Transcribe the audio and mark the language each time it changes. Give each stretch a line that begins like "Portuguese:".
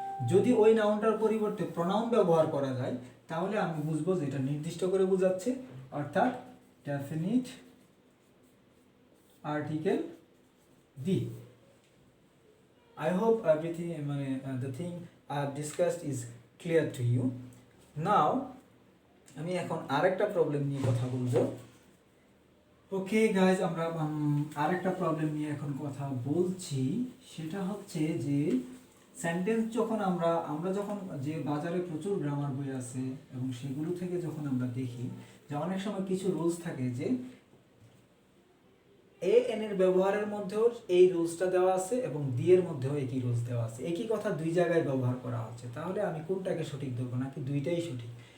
Bangla: যদি ওই নাউনটার পরিবর্তে প্রনাউন ব্যবহার করা যায় তাহলে আমি বুঝবো যে এটা নির্দিষ্ট করে বোঝাচ্ছে, অর্থাৎ definite article the.
English: I hope everything the thing I have discussed is clear to you.
Bangla: Now আমি এখন আরেকটা প্রবলেম নিয়ে কথা বলবো। ওকে গাইজ, আমরা আরেকটা প্রবলেম নিয়ে এখন কথা বলছি, সেটা হচ্ছে যে সেন্টেন্স যখন আমরা যখন যে বাজারে প্রচুর গ্রামার বই আছে এবং সেগুলো থেকে যখন আমরা দেখি যে অনেক সময় কিছু রুলস থাকে যে এ এন এর ব্যবহারের মধ্যেও এই রুলসটা দেওয়া আছে এবং দি এর মধ্যেও একই রুলস দেওয়া আছে, একই কথা দুই জায়গায় ব্যবহার করা হচ্ছে, তাহলে আমি কোনটাকে সঠিক ধরবো নাকি দুইটাই সঠিক?